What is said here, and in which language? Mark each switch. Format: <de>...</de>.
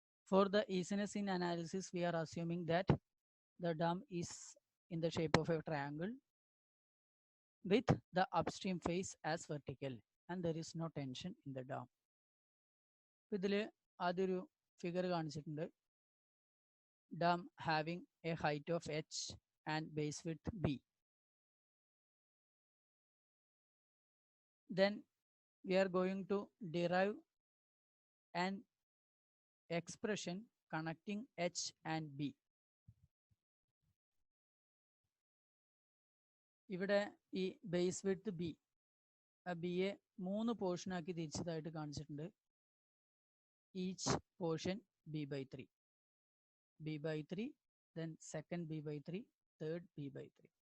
<en>For the easiness in analysis, we are assuming that the dam is in the shape of a triangle with the upstream face as vertical and there is no tension in the dam.</en> <ml>ഇതിൽ ആദ്യൊരു figure കാണിച്ചിട്ടുണ്ട്.</ml> <en>Dam having a height of h and base width b. Then we are going to derive an expression connecting h and b.</en> <ml>ഇവിടെ ഈ base width B, ആ ബിയെ 3 പോർഷനാക്കി തിരിച്ചതായിട്ട് കാണിച്ചിട്ടുണ്ട്.</ml> <en>Each portion b/3, b/3, then second b/3, third b/3.</en>